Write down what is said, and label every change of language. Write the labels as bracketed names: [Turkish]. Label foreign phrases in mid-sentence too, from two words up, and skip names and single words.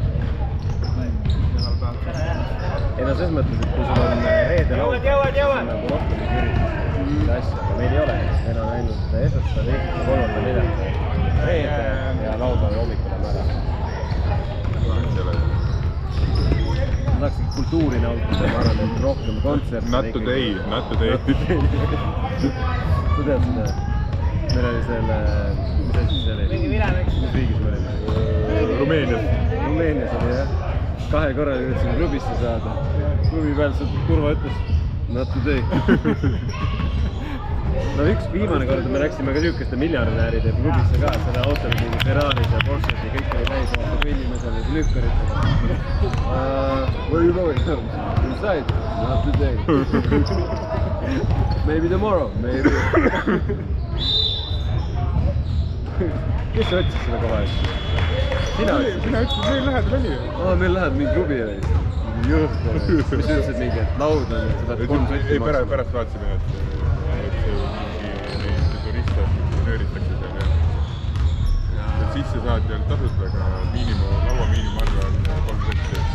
[Estonian] Ei no selles mõttes, et kui sul on reede laud, siis on nagu rohkem üritus asja, aga meil ei ole. Meil on ainult esmaspäev, teisipäev, kolmapäev, neljapäev, reede ja laupäev hommikul on ära. Vahet ei ole. Ma tahaksin kultuuri nautida, ma arvan, et rohkem kontserte. [English] Not today. [Estonian] Sa tead seda? Meil oli selle, mis asi see oli? Mis riigis me olime? Rumeenias. Rumeenias oli jah. 2 korral üritasin klubisse saada. Klubi peal see turva ütles, [English] not today. [Estonian] No üks viimane kord me läksime ka niisugeste miljardääride klubisse ka, selle autol mingi Ferraris ja Porsches ja kõik oli täis vaata kõnnime seal ja lükkaritega. [English] Where you going? Inside? Not today. Maybe tomorrow, maybe. [Estonian] Kes sa otsis selle koha eest? Sina ütlesid, meil lähedal oli ju. Meil läheb mingi klubi oli. Jõhk oli. Mis ütlesid mingi, et laud on, et sa pead 3 sotti maksma. Pärast vaatasime, et mingi turiste nööritakse seal ja sisse saad veel tasuta, aga laua miinimumarve on 3 sotti.